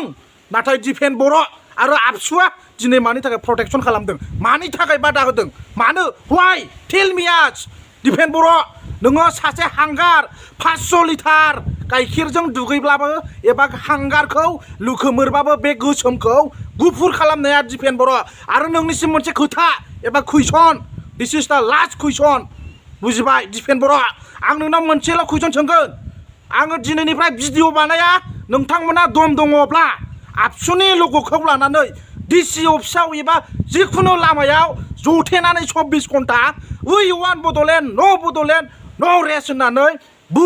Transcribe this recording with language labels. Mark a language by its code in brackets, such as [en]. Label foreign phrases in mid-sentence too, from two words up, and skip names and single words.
[brx] नाथाय दिफेन बर' आरो आबसुआ दिनै मानि थाखाय प्रटेक्शन खालामदों, मानि थाखाय बादा होदों, मानो [en] why tell me [brx] आस। दिफेन बर' नोङो सासे हांगार 500 लिटार गाइखेरजों दुगैब्लाबो एबा हांगारखौ लुखोमोरबाबो बे गोसोमखौ गुफुर खालामनाया दिफेन बर'। आरो नोंनिसिम मोनसे खोथा एबा कुइसन, [en] this is the last question, बुजिबाय दिफेन बर'? [brx] आं नोंनाव मोनसेल' कुइसन सोंगोन। आङो दिनैनिफ्राय भिडिअ बानाया, नोंथांमोना दम दङब्ला आबसुनि लग'खौ लानानै डिसि अफिसाव एबा जिखुनु लामायाव जथेनानै 24 घन्टा [en] we want Bodoland no rest [brx] होननानै बुं।